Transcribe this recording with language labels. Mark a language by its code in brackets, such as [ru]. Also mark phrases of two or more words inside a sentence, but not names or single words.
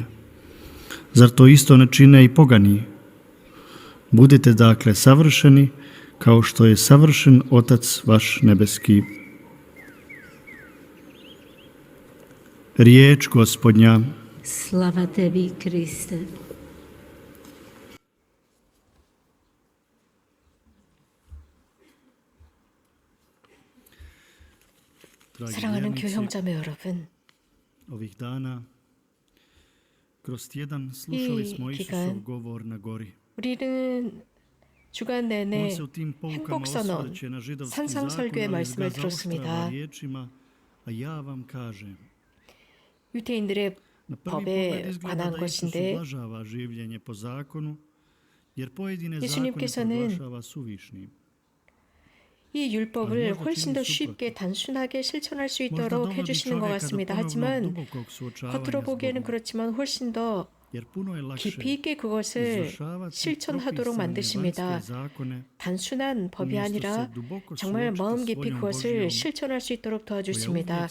[hr] Zar to isto ne čine i pogani? Budite dakle savršeni, kao što je savršen Otac vaš nebeski. Riječ Gospodnja. Slava tebi, Kriste. [ko] 사랑하는 교형자매 여러분, [hr] Ovih dana kroz tjedan slušali smo Isusov govor na gori. [ko] 우리는 주간 [hr] On [ko] 내내 [hr] se u tim poukama [ko] 행복선언, [hr] osvrće na židovski [ko] 산상설교의 [hr] zakon, ali [ko] 말씀을 [hr] ga zaoštrava [ko] 들었습니다. [hr] riječima, a ja vam kažem. [ko] 유대인들의 [hr] Na prvi pogled [ko] 법에 [hr] izgleda [ko] 관한 [hr] da Isus [ko] 것인데 [hr] ublažava življenje po zakonu, jer pojedine zakone [ko] 예수님께서는 [hr] proglašava suvišnim. [ko] 이 율법을 훨씬 더 쉽게 단순하게 실천할 수 있도록 해주시는 것 같습니다. 하지만 겉으로 보기에는 그렇지만 훨씬 더 깊이 있게 그것을 실천하도록 만드십니다. 단순한 법이 아니라 정말 마음 깊이 그것을 실천할 수 있도록 도와주십니다.